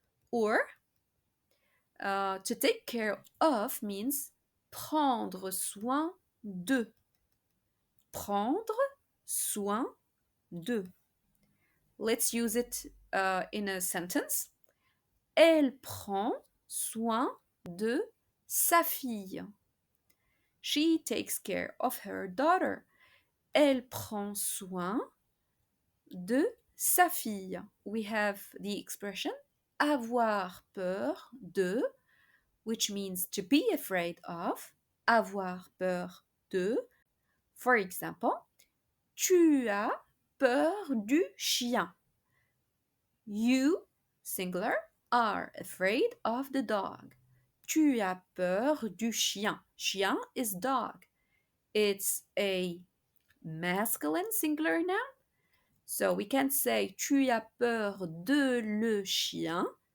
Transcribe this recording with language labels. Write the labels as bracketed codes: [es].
[en] Or, to take care of means [fr] prendre soin de. Prendre soin de. [en] Let's use it in a sentence. [fr] Elle prend soin de sa fille. [en] She takes care of her daughter. [fr] Elle prend soin de sa fille. [en] We have the expression [fr] avoir peur de, [en] which means to be afraid of. [fr] Avoir peur de. [en] For example, [fr] tu as peur du chien. [en] You, singular, are afraid of the dog. [fr] Tu as peur du chien. Chien [en] is dog. It's a masculine singular noun. So we can't say [fr] tu as peur de le chien.